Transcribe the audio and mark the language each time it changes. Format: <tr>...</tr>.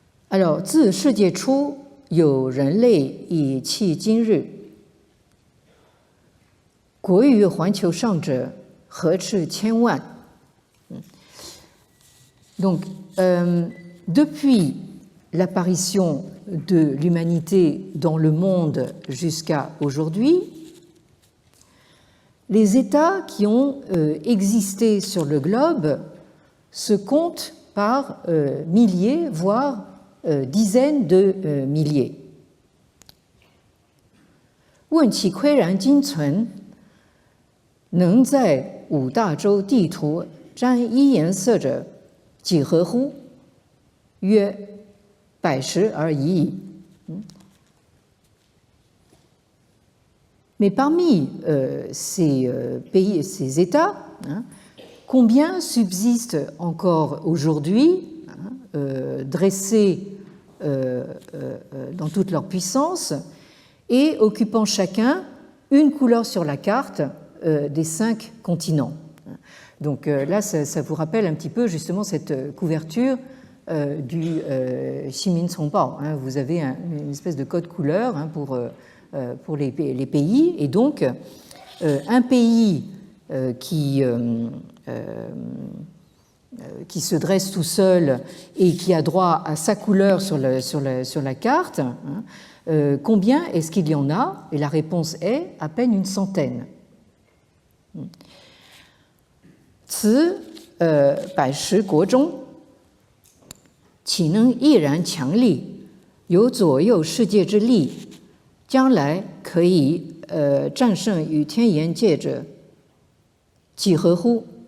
<fr>Alors,</fr> <zh>自世界初有人类以迄今日，国于环球上者何止千万。</zh> <fr>Donc, depuis l'apparition de l'humanité dans le monde jusqu'à aujourd'hui, les États qui ont existé sur le globe se comptent par milliers, voire dizaines de milliers.</fr> <zh>问其岿然今存，能在五大洲地图沾一颜色者，几何乎？曰：百十而已矣。</zh> <fr>Mais parmi ces pays et ces États, combien subsistent encore aujourd'hui, dressés dans toute leur puissance et occupant chacun une couleur sur la carte des 5 continents. Donc là, ça vous rappelle un petit peu justement cette couverture du Ximincongbao. Vous avez une espèce de code couleur pour les pays, et donc un pays qui se dresse tout seul et qui a droit à sa couleur sur la carte, combien est-ce qu'il y en a? Et la réponse est à peine une centaine.</fr> <zh>此110国中，岂能毅然强力，有左右世界之力，将来可以战胜与天眼界者，几何乎？</zh>